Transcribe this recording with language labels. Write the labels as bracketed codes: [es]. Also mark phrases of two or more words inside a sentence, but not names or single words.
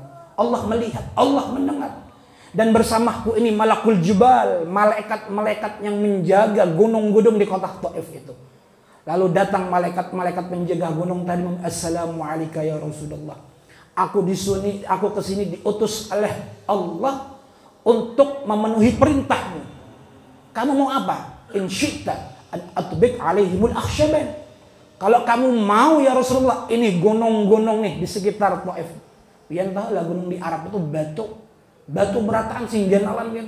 [id] Allah melihat, Allah mendengar. Dan bersamaku ini [ar] ملك الجبال, [id] malaikat-malaikat yang menjaga gunung-gunung di kota Taif itu. Lalu datang malaikat-malaikat penjaga gunung tadi, [ar] السلام عليكم يا رسول الله. [id] Aku kesini diutus oleh Allah untuk memenuhi perintahmu. Kamu mau apa? [ar] إن شئت أن أطبق عليهم الأخشبين. [id] Kalau kamu mau [ar] يا رسول الله, [id] ini gunung-gunung nih di sekitar Taif. [bjn] Pian tahu lah gunung di Arab itu batu berataan sing janalan gitu.